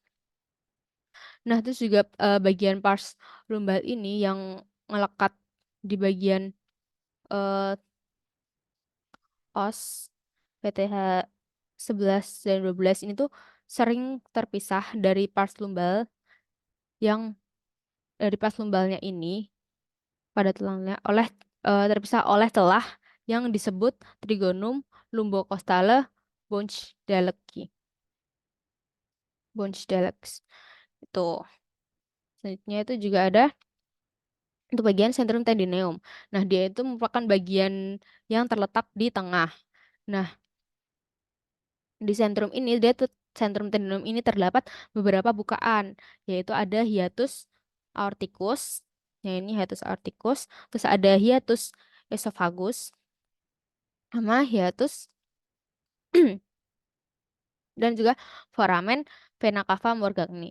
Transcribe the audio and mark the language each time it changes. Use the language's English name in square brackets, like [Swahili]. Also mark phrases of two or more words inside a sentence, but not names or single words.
[Indonesian] Nah, terus juga bagian pars lumbal ini yang melekat di bagian eh, os PTH 11 dan 12 ini tuh sering terpisah dari pars lumbal yang dari pars lumbalnya ini pada tulangnya terpisah oleh celah yang disebut [Latin] trigonum lumbocostale Bonsdeleki. [Indonesian] Bonsdelex. Itu. Selanjutnya itu juga ada untuk bagian [Latin] centrum tendineum. [Indonesian] Nah, dia itu merupakan bagian yang terletak di tengah. Nah, di [Latin] sentrum tendinum [Indonesian] ini terdapat beberapa bukaan, yaitu ada [Latin] hiatus aorticus, [Indonesian] ya ini [Latin] hiatus aorticus, [Indonesian] terus ada [Latin] hiatus esophagus, [Indonesian] sama hiatus dan juga [Latin] foramen vena cava morgagni.